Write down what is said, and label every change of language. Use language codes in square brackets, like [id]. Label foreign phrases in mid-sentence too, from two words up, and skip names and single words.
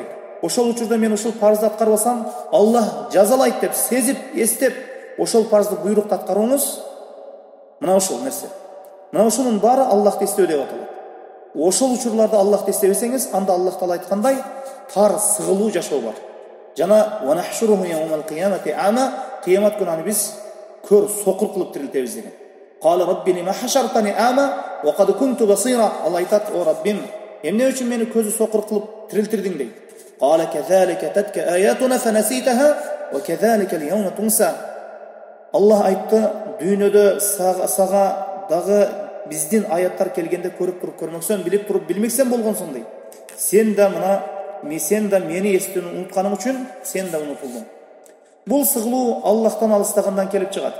[ky] Ошол учурда мен ошол парызды аткарбасам, Аллах жазалайт деп сезип, эстеп, ошол парызды буйрукту аткарууңуз, мына ошол нерсе. Мына ошонун баары Аллахты эстөө деп аталат. Ошол учурларда Аллахты эстебесеңиз, анда Аллах Таала айткандай тар сыгылуу жашоо бар. Жана [ar] ونحشره يوم القيامة أعمى, [ky] кыямат күнү аны биз көр, сокур кылып тирилтебиз деген. [ar] قال رب لم حشرتني أعمى وقد كنت بصيرا. [ky] Алла айтат: о Раббим, эмне үчүн мени көзү сокур кылып тирилтирдиң дейт. [ar] قال كذلك أتتك آياتنا فنسيتها وكذلك اليوم تنسى. [ky] Аллах айтты: дүйнөдө сага дагы биздин аяттар келгенде көрүп туруп көрмөксөң, билип туруп билмексен болгонсуң дейт. Сен да мени эстүүнү унутканың үчүн сен да унутулдуң. Бул сыгылуу Аллахтан алыстагандан келип чыгат.